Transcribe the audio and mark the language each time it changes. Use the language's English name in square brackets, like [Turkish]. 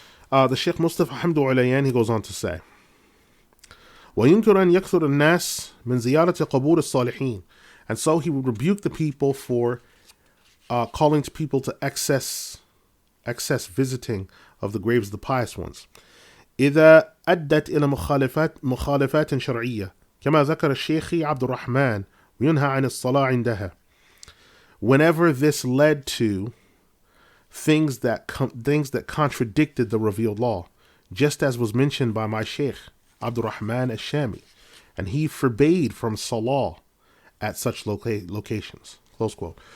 [English] The Sheikh Mustafa Hamdu he goes on to say, [Arabic] وَيُنْكِرُ أَنْ يَكْثُرَ النَّاسِ مِنْ زِيَارَةِ قَبُورِ الصَّالِحِينَ. [English] And so he would rebuke the people for calling to people to excess visiting of the graves of the pious ones. [Arabic] إذا أدت إلى مخالفات شرعية كما ذكر الشيخ عبد الرحمن وينهى عن الصلاة عندها. [English] Whenever this led to things that contradicted the revealed law, just as was mentioned by my Sheikh Abdul Rahman al-Shami, and he forbade from salah at such locations. Close quote.